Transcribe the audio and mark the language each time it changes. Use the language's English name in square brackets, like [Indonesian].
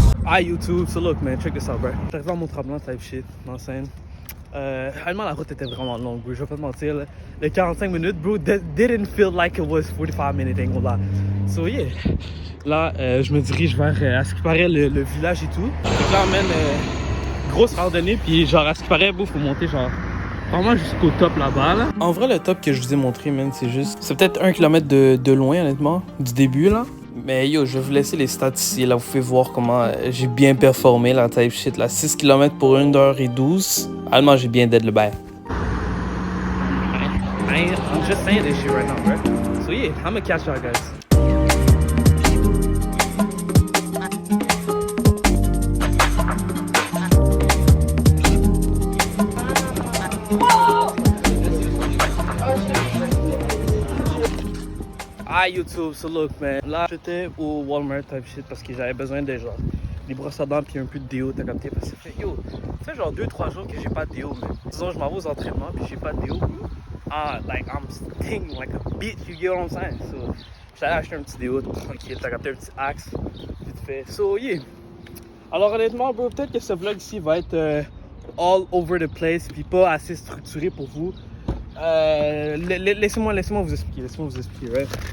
[English] Ah, YouTube, so look, man, check this out, bro. [French] J'arrive à Mont-Tremblant type shit, en scène. Réellement, la route était vraiment longue, bro. Je vais pas te mentir. Là. [English] Les 45 minutes, bro, didn't feel like it was 45 minutes, ain't gonna lie. So, yeah. [French] Là, je me dirige vers, à ce qui paraît, le village et tout. Donc là, man, grosse randonnée. Puis, genre, à ce qui paraît, bro, faut monter, genre, vraiment jusqu'au top là-bas, là. En vrai, le top que je vous ai montré, man, c'est juste... C'est peut-être 1 kilomètre de loin, honnêtement, du début, là. Mais yo, je vais vous laisser les stats ici. Là, vous pouvez voir comment j'ai bien performé la type shit. Là, 6 km pour 1h12. Allemand, j'ai bien dead le bail. [English] I'm just saying this shit right now, bro. So yeah, I'm gonna catch y'all guys. Hi YouTube, so look man, [French] là j'étais au Walmart type shit parce que j'avais besoin de genre des brosses à dents puis un peu de déo, t'as capté? Parce que ça fait yo, ça fait genre 2-3 jours que j'ai pas de déo, mais disons je m'en vais aux entraînements puis j'ai pas de déo. [English] Like I'm stinging like a bitch, you get what I'm saying? [French] So j'allais acheter un petit déo tranquille, t'as capté, un petit axe, vite fait. So yeah. Alors honnêtement bro, peut-être que ce vlog ici va être [English] all over the place [French] puis pas assez structuré pour vous. Laissez-moi vous expliquer, right?